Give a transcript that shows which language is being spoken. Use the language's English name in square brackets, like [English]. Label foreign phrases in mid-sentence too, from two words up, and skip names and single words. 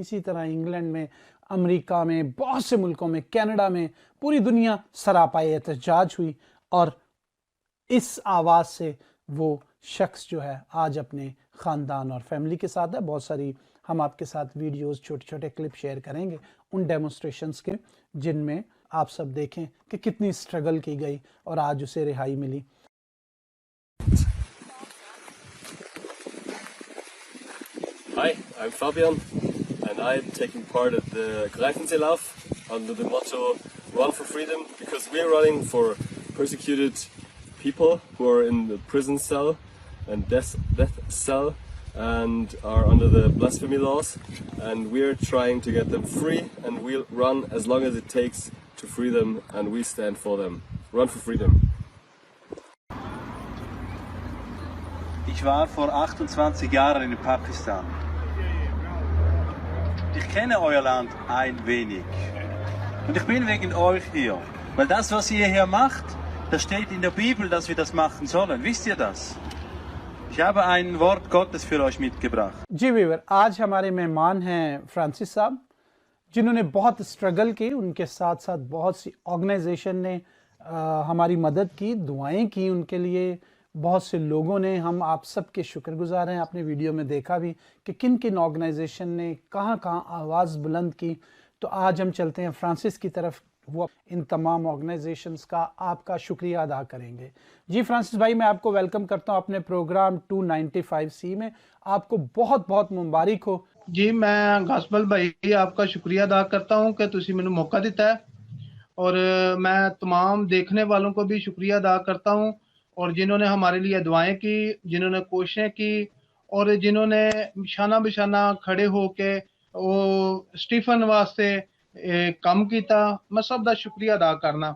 [Urdu] اسی طرح انگلینڈ میں، امریکہ میں، بہت سے ملکوں میں، کینیڈا میں، پوری دنیا سراپائے احتجاج ہوئی، اور اس آواز سے وہ شخص جو ہے آج اپنے خاندان اور فیملی کے ساتھ ہے۔ بہت ساری ہم آپ کے ساتھ ویڈیوز، چھوٹے چھوٹے کلپ شیئر کریں گے ان ڈیمونسٹریشنز کے، جن میں آپ سب دیکھیں کہ کتنی سٹرگل کی گئی اور آج اسے رہائی ملی۔ [English] Hi, I'm Fabian and I'm taking part at the Greifenseelauf under the motto Run for Freedom, because we're running for persecuted people who are in the prison cell and death cell and are under the blasphemy laws, and we're trying to get them free, and we'll run as long as it takes to free them, and we stand for them. Run for freedom. [German] Ich war vor 28 Jahren in Pakistan. Ich kenne euer Land ein wenig. Und ich bin wegen euch hier. Weil das, was ihr hier macht, das steht in der Bibel, dass wir das machen sollen. Wisst ihr das? Ich habe ein Wort Gottes für euch mitgebracht. [Urdu] جی ویور، آج ہمارے مہمان ہیں فرانسس صاحب، جنہوں نے بہت اسٹرگل کی، ان کے ساتھ ساتھ بہت سی آرگنائزیشن نے ہماری مدد کی، دعائیں کی ان کے لیے، بہت سے لوگوں نے، ہم آپ سب کے شکر گزار ہیں۔ آپ نے ویڈیو میں دیکھا بھی کہ کن کن آرگنائزیشن نے کہاں کہاں آواز بلند کی۔ تو آج ہم چلتے ہیں فرانسس کی طرف، وہ ان تمام آرگنائزیشنز کا آپ کا شکریہ ادا کریں گے۔ جی فرانسس بھائی، میں آپ کو ویلکم کرتا ہوں اپنے پروگرام 295C میں، آپ کو بہت بہت مبارک ہو۔ جی میں گاسپل بھائی آپ کا شکریہ ادا کرتا ہوں [Punjabi] کہ تسی مینوں موقع دیتا ہے، [Urdu] اور میں تمام دیکھنے والوں کو بھی شکریہ ادا کرتا ہوں، اور جنہوں نے ہمارے لیے دعائیں کی، جنہوں نے کوششیں کی، اور جنہوں نے شانہ بشانہ کھڑے ہو کے [Punjabi] وہ اسٹیفن واسطے کام کیتا، میں سب دا شکریہ ادا کرنا۔